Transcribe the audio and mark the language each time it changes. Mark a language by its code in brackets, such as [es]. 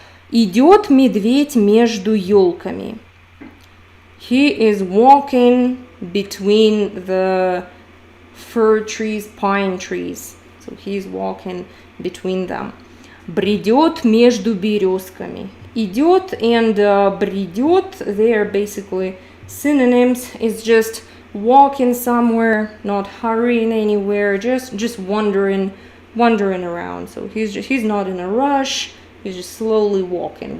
[ru] Идет медведь между елками. [en] He is walking between the fir trees, pine trees. So he's walking between them. [ru] Бредет между березками. [en] Идет and бредет, they are basically synonyms. It's just walking somewhere, not hurrying anywhere, just wandering around. So he's not in a rush, he's just slowly walking.